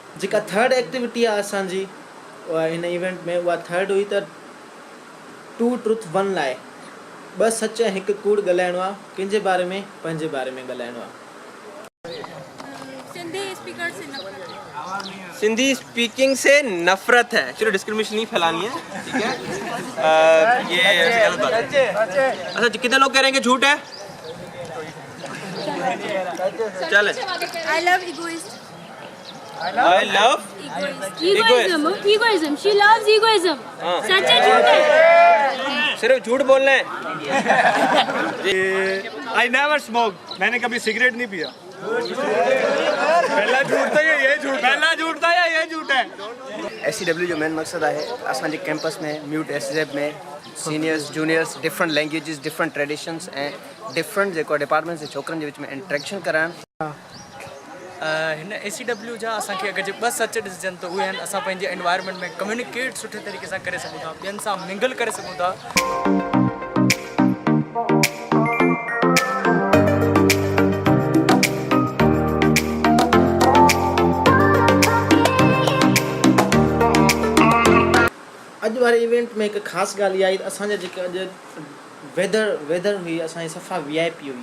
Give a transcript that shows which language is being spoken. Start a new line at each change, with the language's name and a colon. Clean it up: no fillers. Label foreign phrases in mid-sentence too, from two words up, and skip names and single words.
Sindhi: जेका
English: third activity
Sindhi: आहे असांजी हिन इवेंट में, उहा थर्ड हुई त
English: 2 truth 1 lie
Sindhi: 2 सच ऐं 1 कूड़ ॻाल्हाइणो आहे। कंहिंजे बारे में? पंहिंजे बारे में ॻाल्हाइणो आहे।
English: Sindhi speaker Sindhi speaking
Urdu: سے نفرت ہے۔ چلو ڈسکرمینیشن نہیں پھیلانی ہے، ٹھیک ہے. یہ ایسے غلط بات ہے. اچھا کتنے لوگ کہہ رہے ہیں کہ جھوٹ ہے? चल
English: I love egoist. I love Egoism. Egoism. She loves egoism.
Urdu: हाँ। سچ ہے جھوٹ ہے? صرف جھوٹ بولنا ہے.
English: I never smoke,
Urdu: میں نے کبھی سگریٹ نہیں پیا. پہلا جھوٹ تھا یہ جھوٹ، پہلا جھوٹ تھا یا یہ جھوٹ ہے?
Sindhi: SCW जो मेन मकसद आहे असांजे कैंपस में म्यूट SZ में
English: seniors juniors different languages different traditions
Sindhi: ऐं डिफरेंट जेको डिपार्टमेंट्स जे छोकरनि जे विच में इंट्रैक्शन कराइण। हिन ACW जा असांखे अगरि जे 2 सच ॾिसजनि त उहे आहिनि असां पंहिंजे एनवायरनमेंट में कम्युनिकेट सुठे तरीक़े सां करे सघूं था, ॿियनि सां मिंगल करे सघूं था। अॼु वारे इवेंट में हिकु ख़ासि ॻाल्हि इहा आई असांजा जेके अॼु वेदर हुई असांजी सफ़ा VIP हुई।